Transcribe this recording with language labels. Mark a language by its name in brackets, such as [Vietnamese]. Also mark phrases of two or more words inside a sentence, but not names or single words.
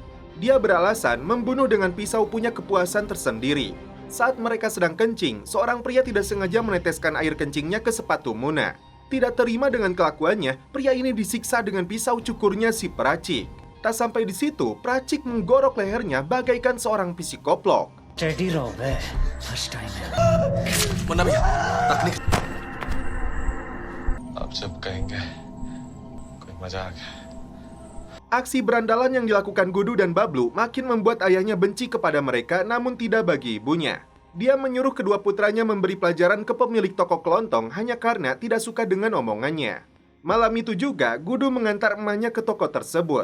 [Indonesian] Dia beralasan membunuh dengan pisau punya kepuasan tersendiri. Saat mereka sedang kencing, seorang pria tidak sengaja meneteskan air kencingnya ke sepatu Muna. Tidak terima dengan kelakuannya, pria ini disiksa dengan pisau cukurnya si peracik. Tak sampai di situ, peracik menggorok lehernya bagaikan seorang psikoplok. [English] Teddy Robert, first time. [Hindi] आप सब कहेंगे कोई मजाक है. [Indonesian] Aksi berandalan yang dilakukan Gudu dan Bablu makin membuat ayahnya benci kepada mereka namun tidak bagi ibunya. Dia menyuruh kedua putranya memberi pelajaran ke pemilik toko kelontong hanya karena tidak suka dengan omongannya. Malam itu juga, Gudu mengantar emaknya ke toko tersebut.